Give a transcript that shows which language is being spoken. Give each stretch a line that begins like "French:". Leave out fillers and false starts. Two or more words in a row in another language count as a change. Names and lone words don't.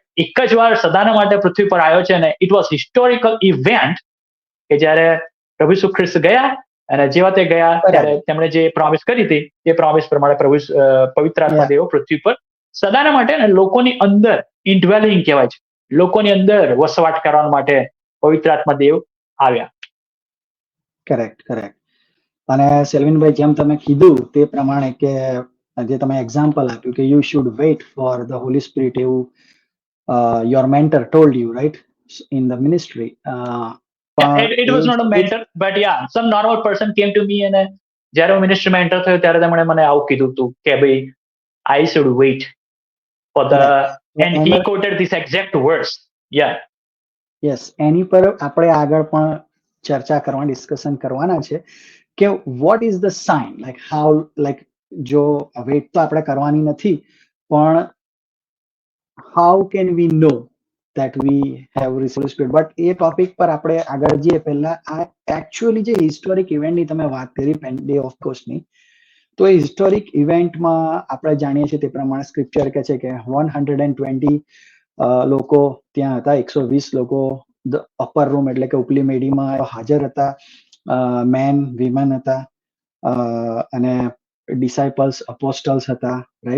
Gujarati: એક જ વાર સદાના માટે પૃથ્વી પર આવ્યો છે અને
English: It was historical event
Gujarati: કે જ્યારે પ્રભુ ઈસુ ખ્રિસ્ત ગયા અને જેવા તે ગયા ત્યારે તેમણે જે પ્રોમિસ કરી હતી તે પ્રોમિસ પ્રમાણે પવિત્ર આત્મા દેવો પૃથ્વી પર સદાના માટે અને લોકોની અંદર ઇન્ડવેલિંગ કહેવાય છે, લોકોની અંદર વસવાટ કરવા માટે પવિત્ર આત્મા દેવ આવ્યા.
English: Correct, correct.
Gujarati: અને સેલ્વિનભાઈ જેમ તમે કીધું તે પ્રમાણે કે જે તમે એક્ઝામ્પલ આપ્યું કે
English: You should wait for the Holy Spirit,
Gujarati: એવું
English: your mentor told you, right, in the ministry. It was not a mentor, but yeah, some normal person came to me
Gujarati: અને જ્યારે હું મિનિસ્ટ્રીમાં એન્ટર થયો ત્યારે તેમણે મને આવું કીધું હતું કે ભાઈ
English: I should wait for the, and he quoted this exact verse. Yeah. Yes,
Gujarati: એની પર આપણે આગળ પણ ચર્ચા કરવા, ડિસ્કશન કરવાના છે કે
English: what is the sign, like how, like
Gujarati: જો વેટ તો આપણે કરવાની નથી, પણ
English: how can we know that we have received spirit?
Gujarati: બટ એ ટોપિક પર આપણે આગળ જઈએ પહેલા આ એકચ્યુઅલી જે હિસ્ટોરિક ઇવેન્ટની તમે વાત કરી ડે ઓફ કોસ્ટની, તો એ હિસ્ટોરિક ઇવેન્ટમાં આપણે જાણીએ છીએ તે પ્રમાણે સ્ક્રિપ્ચર કહે છે કે 120 લોકો ત્યાં હતા, 120 લોકો
English: upper room
Gujarati: એટલે કે ઉપલી મેડીમાં હાજર હતા,
English: men women
Gujarati: હતા અને
English: disciples apostles
Gujarati: હતા, રાઈટ.